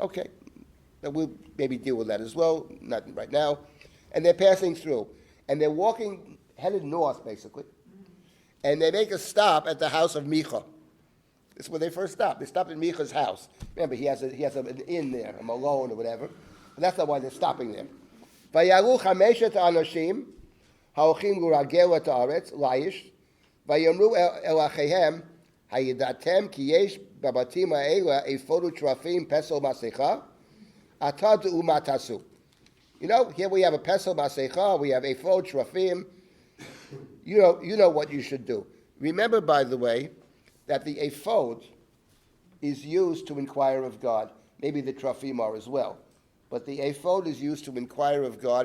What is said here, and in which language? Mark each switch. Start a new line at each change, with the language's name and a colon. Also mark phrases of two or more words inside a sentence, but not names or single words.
English: Okay, then we'll maybe deal with that as well, not right now. And they're passing through. And they're walking, headed north, basically. And they make a stop at the house of Micha. This is where they first stopped. They stopped at Micha's house. Remember, he has an inn there, a malone or whatever. But that's not why they're stopping there.
Hebrew: ויעלו חמשת האנשים ההלכים לרגל את הארץ ליש ויאמרו אל אחיהם הידעתם כי יש בבתים האלה אפוד ותרפים פסל מסכה עתה ומה תעשו.
English: You know, here we have a
Hebrew: פסל מסכה,
English: we have
Hebrew: אפוד תרפים.
English: You know what you should do. Remember, by the way, that the ephod is used to inquire of God. Maybe the trafim are as well. But the ephod is used to inquire of God.